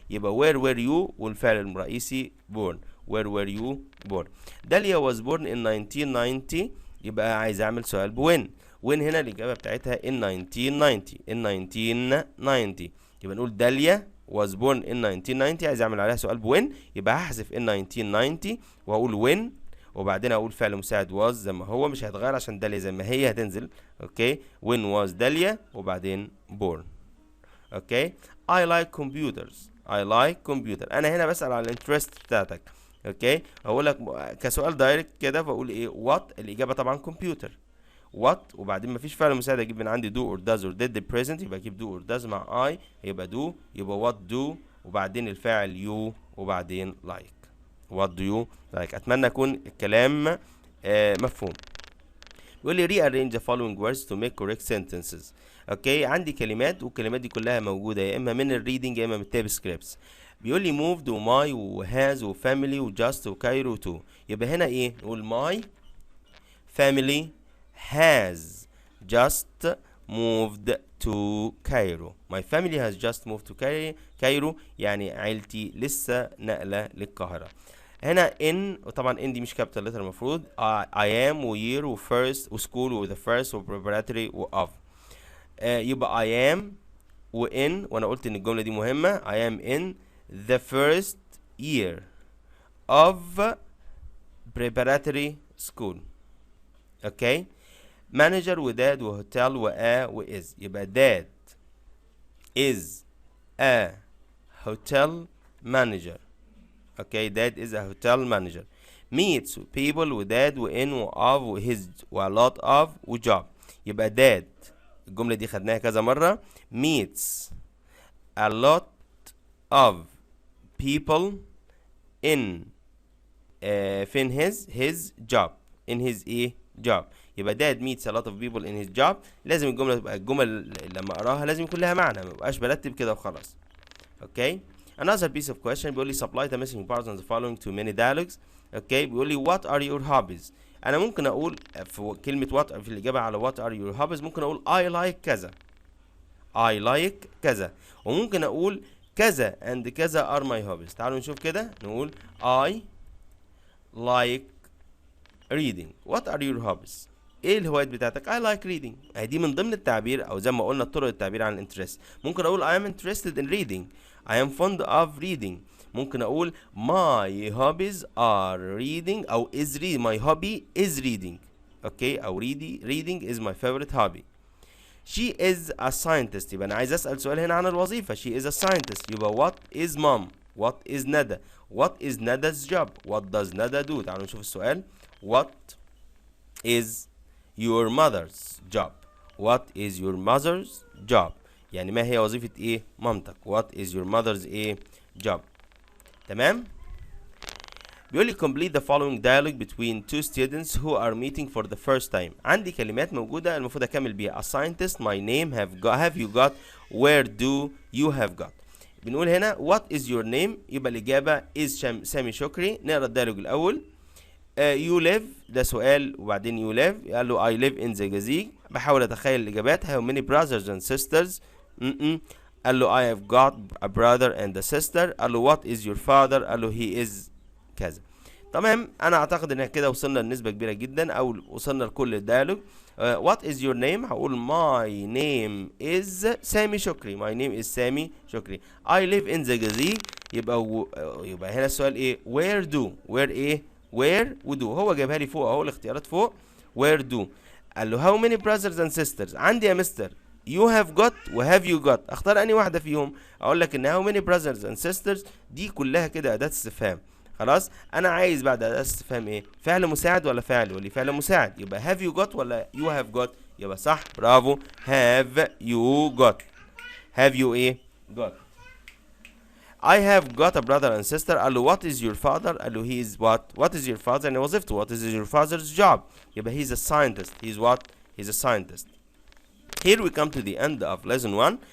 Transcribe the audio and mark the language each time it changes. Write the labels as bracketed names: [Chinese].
[Arabic] يبقى [English] where were you، [Arabic] والفعل الرئيسي [English] born. where were you born. Dalia was born in 1990. [Arabic] يبقى عايز اعمل سؤال بوين. وين هنا الاجابه بتاعتها [English] in 1990، in 1990. [Arabic] يبقى نقول داليا [English] was born in 1990، [Arabic] عايز اعمل عليها سؤال بوين، يبقى هحذف in 1990 وهقول وين، وبعدين اقول فعل مساعد was زي ما هو، مش هيتغير عشان داليا زي ما هي هتنزل. [English] okay, when was Dalia [Arabic] وبعدين [English] born. Okay, I like computers. I like computer. [Arabic] انا هنا بسأل على الانترست بتاعتك. اوكي، هقول لك كسؤال دايركت كده، فاقول ايه؟ what، الاجابه طبعا كمبيوتر. what وبعدين مفيش فعل مساعد اجيب من عندي [English] do or does or did the present، [Arabic] يبقى اجيب [English] do or does [Arabic] مع I، يبقى do، يبقى [English] what do، [Arabic] وبعدين الفاعل you، وبعدين like. [English] what do you like. [Arabic] اتمنى يكون الكلام مفهوم. بيقول لي [English] rearrange the following words to make correct sentences. [Arabic] اوكي، عندي كلمات، والكلمات دي كلها موجوده يا اما من الريدنج يا اما من التاب سكريبتس. بيقول لي moved وماي وهاز وفاميلي وجاست وكايرو تو. يبقى هنا ايه؟ نقول ماي [English] family has just moved to Cairo. My family has just moved to Cairo، [Arabic] يعني عيلتي لسه نقلة للقاهرة. هنا in، وطبعا in دي مش كابيتال لتر المفروض. [English] I am [Arabic] وyear وفيرست وسكول وذا فيرست وبريباراتوري وof. يبقى [English] I am [Arabic] وin، وانا قلت ان الجملة دي مهمة. [English] I am in the first year of preparatory school. [Arabic] اوكي، manager وداد وهوتيل وis. [English] يبقى dad is a hotel manager. Okay, dad is a hotel manager. meets people وداد وin وof وhis وlot of وjob. يبقى dad، [Arabic] الجملة دي خدناها كذا مرة، [English] meets a lot of people in فين his job، in his ايه job. يبقى dad meets a lot of people in his job. [Arabic] لازم الجملة تبقى، الجمل لما اقراها لازم يكون لها معنى، ما يبقاش برتب كده وخلاص. [English] okay, another piece of question [Arabic] بيقول لي [English] supply the missing parts on the following to many dialogues. Okay, بيقول لي what are your hobbies. [Arabic] انا ممكن اقول في كلمة what في الإجابة على what are your hobbies، ممكن اقول [English] I like كذا، [Arabic] I like كذا، وممكن اقول كذا and كذا [English] are my hobbies. [Arabic] تعالوا نشوف كده، نقول [English] I like reading. What are your hobbies؟ [Arabic] ايه الهوايات بتاعتك؟ [English] I like reading. [Arabic] دي من ضمن التعبير، او زي ما قلنا طرق التعبير عن الانترست. ممكن اقول [English] I am interested in reading. I am fond of reading. [Arabic] ممكن اقول [English] my hobbies are reading، او is reading. My hobby is reading. Okay, او reading is my favorite hobby. She is a scientist. [Arabic] يبقى انا عايز اسال سؤال هنا عن الوظيفه. [English] She is a scientist. يبقى what is mom؟ what is Nada? what is Nada's job؟ what does Nada do؟ [Arabic] تعالوا نشوف السؤال. [English] what is your mother's job؟ what is your mother's job؟ [Arabic] يعني ما هي وظيفة ايه مامتك؟ [English] what is your mother's ايه job؟ تمام. [Arabic] بيقول لي [English] complete the following dialogue between two students who are meeting for the first time. [Arabic] عندي كلمات موجودة المفروض أكمل بيها. [English] a scientist، my name، have you got، where do you have got. [Arabic] بنقول هنا [English] what is your name، [Arabic] يبقى الإجابة is سامي شكري. نقرأ الديالوج الأول. [English] you live، [Arabic] ده سؤال، [English] وبعدين you live، قال له I live in the جزيج. [Arabic] بحاول أتخيل الإجابات. [English] how many brothers and sisters؟ قال له I have got a brother and a sister. قال له what is your father؟ قال له he is كذا. [Arabic] تمام، انا اعتقد ان كده وصلنا لنسبه كبيره جدا، او وصلنا لكل الديالوج. [English] what is your name؟ هقول my name is Sami Shokry. my name is Sami Shokry. I live in the جزيج. [Arabic] يبقى هنا السؤال ايه؟ [English] where do، [Arabic] where ايه؟ where ودو. هو جابها لي فوق اهو، الاختيارات فوق. where do [English] قال له how many brothers and sisters. [Arabic] عندي يا مستر [English] you have got [Arabic] و [English] have you got، [Arabic] اختار انهي واحده فيهم؟ اقول لك ان [English] how many brothers and sisters [Arabic] دي كلها كده اداه استفهام. خلاص انا عايز بعد اداه استفهام ايه؟ فعل مساعد ولا فاعل؟ يقول لي فعل مساعد، يبقى [English] have you got [Arabic] ولا [English] you have got؟ [Arabic] يبقى صح، برافو، have you got. [English] have you ايه؟ got. I have got a brother and sister. قال له what is your father؟ قال له he is what is your father؟ [Arabic] يعني وظيفته. [English] what is your father's job؟ يبقى he's a scientist. he's what؟ he's a scientist. Here we come to the end of lesson 1.